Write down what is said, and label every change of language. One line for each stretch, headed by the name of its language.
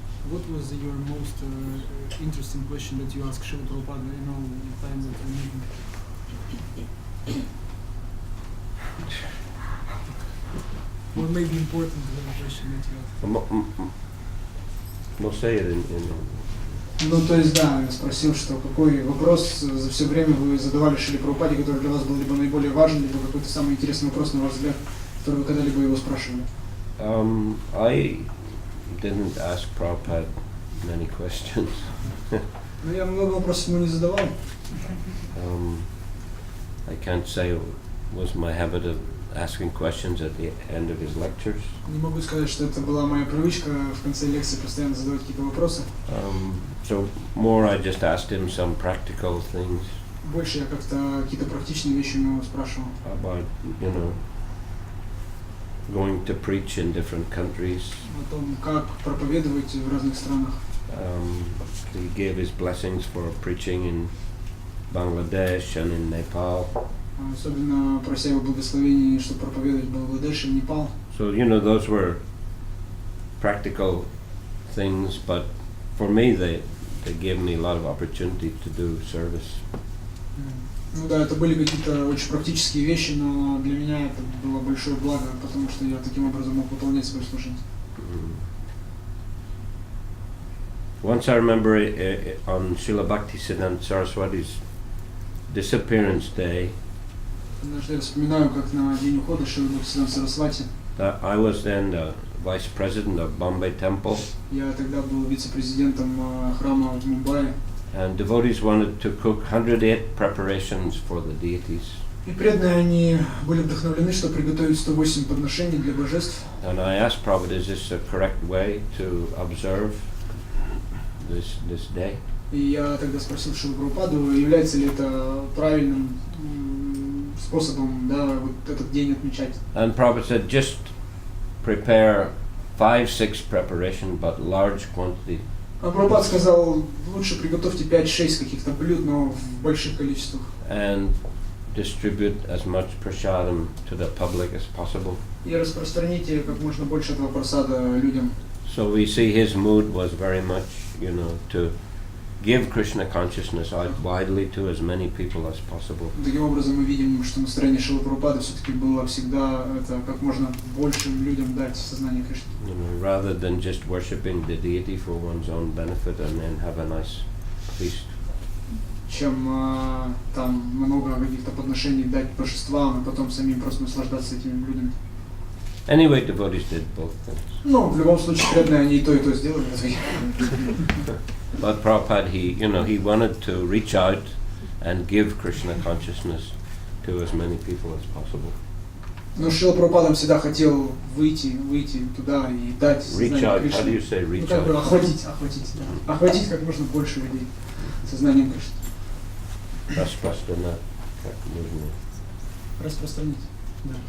English: What was your most interesting question that you asked Srila Prabhupada in all the time that you meet him? What may be important to the question that you asked? We'll say it in
Russian: Ну, то есть, да, я спросил, что какой вопрос за все время вы задавали Шриле Прабхупаде, который для вас был либо наиболее важен, либо какой-то самый интересный вопрос, на ваш взгляд, который вы когда-либо его спрашивали.
English: I didn't ask Prabhupada many questions.
Russian: Ну, я много вопросов ему не задавал.
English: I can't say it was my habit of asking questions at the end of his lectures.
Russian: Не могу сказать, что это была моя привычка в конце лекции постоянно задавать какие-то вопросы.
English: So more I just asked him some practical things
Russian: Больше я как-то какие-то практичные вещи у него спрашивал.
English: about, going to preach in different countries.
Russian: О том, как проповедовать в разных странах.
English: He gave his blessings for preaching in Bangladesh and in Nepal.
Russian: Особенно прося его благословений, чтобы проповедовать в Бангладеш и Непал.
English: So, those were practical things, but for me they gave me a lot of opportunity to do service.
Russian: Ну да, это были какие-то очень практические вещи, но для меня это было большое благо, потому что я таким образом мог выполнять свое служение.
English: Once I remember on Srila Bhaktisiddhanta Saraswati's disappearance day,
Russian: Однажды я вспоминаю, как на день ухода Шрилы Бхактисиданта Сарасвати,
English: that I was then the vice president of Bombay Temple,
Russian: я тогда был вице-президентом храма в Мумбаи,
English: and devotees wanted to cook 108 preparations for the deities.
Russian: и преданные они были вдохновлены, чтобы приготовить 108 подношений для божеств.
English: And I asked Prabhupada, is this a correct way to observe this day?
Russian: И я тогда спросил Шрилу Прабхупаду, является ли это правильным способом, да, вот этот день отмечать.
English: And Prabhupada said, just prepare 5-6 preparation, but large quantity.
Russian: А Прабхупад сказал, лучше приготовьте 5-6 каких-то блюд, но в больших количествах.
English: And distribute as much prasadam to the public as possible.
Russian: И распространите как можно больше этого просада людям.
English: So we see his mood was very much, to give Krishna consciousness out widely to as many people as possible.
Russian: Таким образом мы видим, что настроение Шрилы Прабхупады все-таки было всегда это как можно большим людям дать сознание Кришны.
English: Rather than just worshipping the deity for one's own benefit and then have a nice feast.
Russian: Чем там много каких-то подношений дать божествам, и потом самим просто наслаждаться этими блюдами.
English: Anyway, devotees did both things.
Russian: Ну, в любом случае, преданные они и то сделали.
English: But Prabhupada, he wanted to reach out and give Krishna consciousness to as many people as possible.
Russian: Но Шрила Прабхупада всегда хотел выйти туда и дать
English: Reach
Russian: сознание
English: out,
Russian: Кришны.
English: how do you say reach
Russian: Как бы
English: out?
Russian: охватить, да. Охватить как можно больше людей сознанием Кришны. Распространять, как можно. Распространить. Да.